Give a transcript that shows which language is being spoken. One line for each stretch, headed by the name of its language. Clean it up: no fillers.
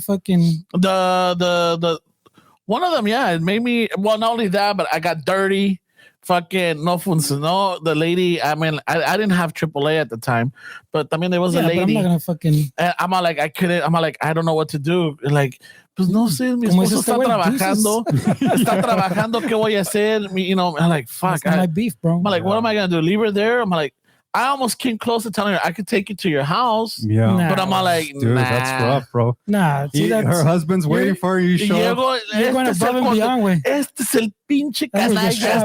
English: Fucking the one of them. Yeah, it made me. Well, not only that, but I got dirty. Fucking
Spanish: no funcionó.
English: The lady, I mean, I didn't have AAA at the time, but I mean, there was a lady. But I'm not gonna fucking. I'm like, I couldn't. I'm like, I don't know what to do. Like,
Spanish: pues no sé, mi esposo está trabajando. Está trabajando. ¿Qué voy a hacer?
English: You know, I'm like, fuck. That's my beef, bro. I'm like, what am I gonna do? Leave her there? I'm like, I almost came close to telling her I could take you to your house. Yeah. But I'm all like, dude, that's rough, bro. Nah. See, her husband's waiting for you. You're going above and beyond, güey.
Spanish: Este es el pinche canalla.